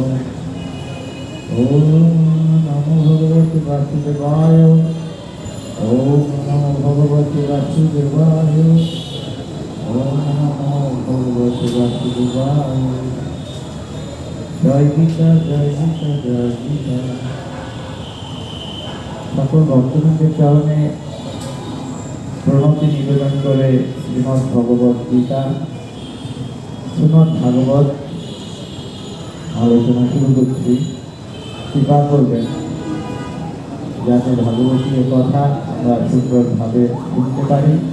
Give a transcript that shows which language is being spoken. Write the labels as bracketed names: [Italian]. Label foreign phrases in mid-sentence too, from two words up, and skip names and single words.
[Sanskrit] ओम नमो भगवते वासुदेवाय। ओम नमो भगवते वासुदेवाय। ओम नमो भगवते वासुदेवाय। जय गीता जय गीता जय गीता। [Bangla] সকল ভক্তবৃন্দের চরণে প্রণতি নিবেদন করে শ্রীমদ্ ভগবদ্ গীতা শ্রীমদ্ ভাগবত আলোচনা শুরু করছি। কৃপা করবেন যাতে ভাগবতীয় কথা আমরা সুন্দরভাবে শুনতে পারি।